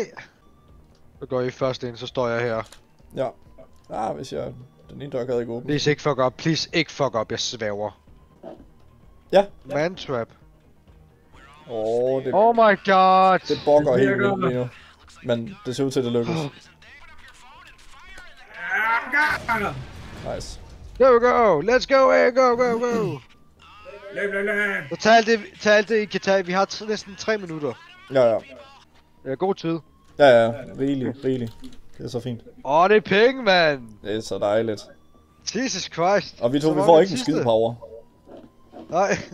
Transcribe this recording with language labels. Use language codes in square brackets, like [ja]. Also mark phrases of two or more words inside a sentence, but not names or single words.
[da] Så går I først ind, så står jeg her. Ja. Hvis jeg... Den ene dør kan ikke åbne. Please ikke [en] fuck up. [da] Please ikke [en] fuck up, [da] jeg svæver. Ja. Mantrap. Det... [en] Oh my god. [da] Det bokker helt vildt lige nu. Men det ser ud til, at det lykkes. Nice. [en] There we go. Let's go. Hey, go. [da] Så tag alt det, I kan tage. Vi har næsten 3 minutter. Ja. God tid. Ja. Rigelig. Det er så fint. Det er penge, mand. Det er så dejligt. Jesus Christ. Og vi får ikke en skid power. Nej.